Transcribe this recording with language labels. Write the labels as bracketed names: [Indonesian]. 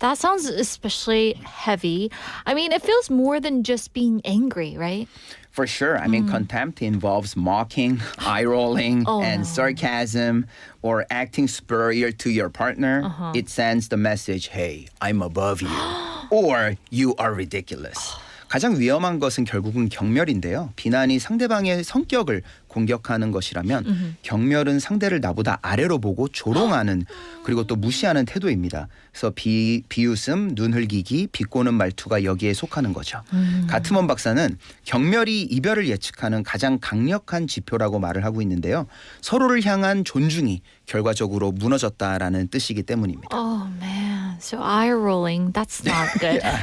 [English] That sounds especially heavy. I mean, it feels more than just being angry, right? For sure. I mean, contempt involves mocking, eye-rolling, and sarcasm, or acting superior to your partner. It sends the message, hey, I'm above you, or you are ridiculous. [Korean] 가장 위험한 것은 결국은 경멸인데요. 비난이 상대방의 성격을 공격하는 것이라면 경멸은 상대를 나보다 아래로 보고 조롱하는 그리고 또 무시하는 태도입니다. 그래서 비웃음, 눈 흘기기, 비꼬는 말투가 여기에 속하는 거죠. 가트먼 박사는 경멸이 이별을 예측하는 가장 강력한 지표라고 말을 하고 있는데요. 서로를 향한 존중이 결과적으로 무너졌다라는 뜻이기 때문입니다. [English] Oh man, so eye rolling, that's not good.